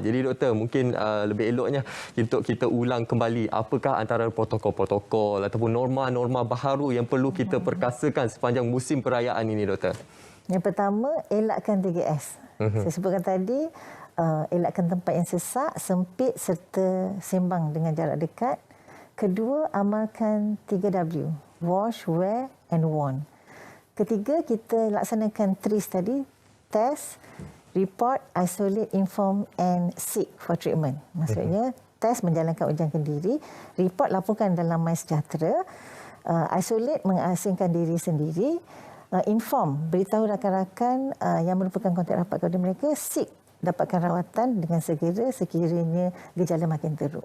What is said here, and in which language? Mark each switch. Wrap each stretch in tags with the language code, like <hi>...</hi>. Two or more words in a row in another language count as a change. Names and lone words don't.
<ms>Jadi doktor, mungkin lebih eloknya untuk kita ulang kembali apakah antara protokol-protokol ataupun norma-norma baharu yang perlu kita perkasakan sepanjang musim perayaan ini, doktor. Yang pertama, elakkan 3S. Saya sebutkan tadi, elakkan tempat yang sesak, sempit serta sembang dengan jarak dekat. Kedua, amalkan 3W.</ms> <en>Wash, wear and warn.</en> <ms>Ketiga, kita laksanakan TRIS tadi.</ms> <en>Test, report, isolate, inform and seek for treatment.</en> <ms>Maksudnya, test menjalankan ujian kendiri. Report laporkan dalam MySejahtera. Isolate mengasingkan diri sendiri. Inform, beritahu rakan-rakan yang merupakan kontak rapat kepada mereka. Seek, dapatkan rawatan dengan segera sekiranya gejala makin teruk.</ms>